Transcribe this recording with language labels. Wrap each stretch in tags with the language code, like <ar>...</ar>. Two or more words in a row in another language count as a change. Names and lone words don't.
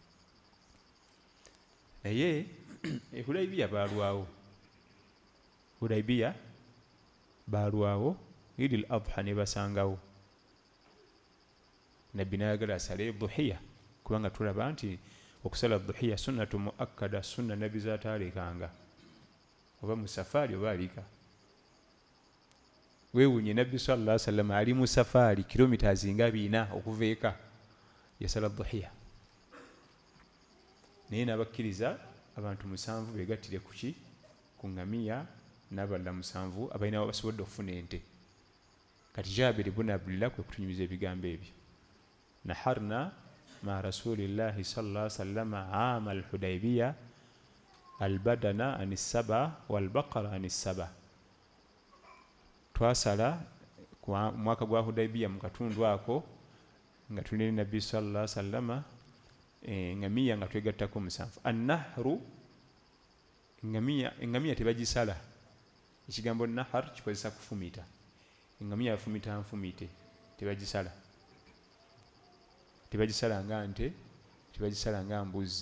<lg>Naye Hudaybiya baalwawo, Hudaybiya baalwawo, Eid al-Adha ne basangawo. Nabbi n'ayagala asale dhuhiya, kubanga tulaba nti okusala dhuhiya</lg> <ar>سنة مؤكدة,</ar> <lg>sunna nabbi z'ataalekanga, oba mu safaari oba alika. Weewuunye nabbi</lg> <ar>صلى الله عليه وسلم</ar> <lg>ali mu safaari kilometers nga 4 okuva eka, yasala dhuhiya. Naye n'abakkiriza abantu 7 begattire ku ki? Ku ngamiya, n'abalala 7 abalina basobodde okufuna ente. Kati Jabir ibn Abdullah kwe kutunyumiza ebigambo ebyo.</lg> <ar>نحرنا مع رسول الله صلى الله عليه وسلم عام الحديبية البدنة عن سبعة والبقرة عن سبعة.</ar> <lg>Twasala kwa mwaka gwa Hudaybiya mu katundu ako nga tulina Nabbi</lg> <ar>صلى الله عليه وسلم</ar> <lg>ngamiya nga twegattako 7. An-nahru, ngamiya tebagisala. Ekigambo nahar kikozesa kufumita. Ngamiya afumita nfumite, tebagisala. Tebagisala nga nte, tebagisala nga mbuzi.</lg>